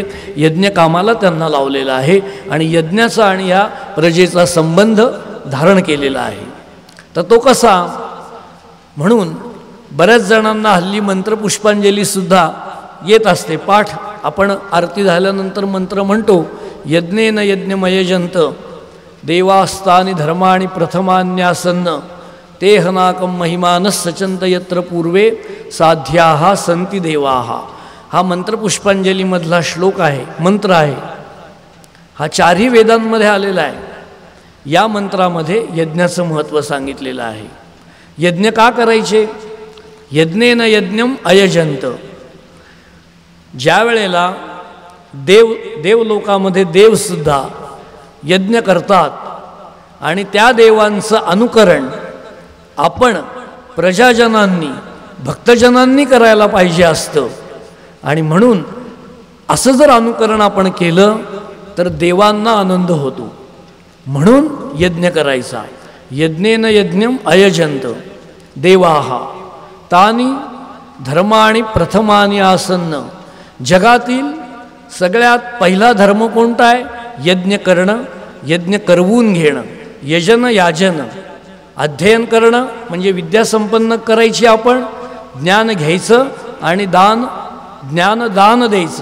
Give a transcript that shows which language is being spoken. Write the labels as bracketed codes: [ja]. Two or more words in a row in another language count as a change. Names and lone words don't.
[mr] यज्ञकामाला त्यांना लावलेलं आहे आणि यज्ञाचा आणि या प्रजेचा संबंध धारण केलेला आहे. तर तो कसा? म्हणून बऱ्याच जणांना हल्ली मंत्रपुष्पांजलीसुद्धा येत असते, पाठ. आपण आरती झाल्यानंतर मंत्र म्हणतो, [sa] यज्ञेन यज्ञमयजंत देवास्तानि धर्माणि प्रथमान्यासन्न ते हनाकं महिमानस सचंत यत्र पूर्वे साध्याः संती देवाः. [mr] हा मंत्रपुष्पांजलीमधला श्लोक आहे, मंत्र आहे. हा चारही वेदांमध्ये आलेला आहे. या मंत्रामध्ये यज्ञाचं महत्त्व सांगितलेलं आहे. यज्ञ का करायचे? [sa] यज्ञेन यज्ञम अयजंत. [mr] ज्या वेळेला देवलोकामध्ये देवसुद्धा यज्ञ करतात आणि त्या देवांचं अनुकरण आपण प्रजाजनांनी, भक्तजनांनी करायला पाहिजे असतं. आणि म्हणून असं जर अनुकरण आपण केलं तर देवांना आनंद होतो. म्हणून यज्ञ करायचा. [sa] यज्ञेन यज्ञम अयजंत देवाः तानि धर्माणि प्रथमानि आसन्न. [mr] जगातील सगळ्यात पहिला धर्म कोणता आहे? यज्ञ करणं, यज्ञ करवून घेणं. यजन याजन, अध्ययन करणं म्हणजे विद्या संपन्न करायची आपण, ज्ञान घ्यायचं आणि ज्ञान दान द्यायचं.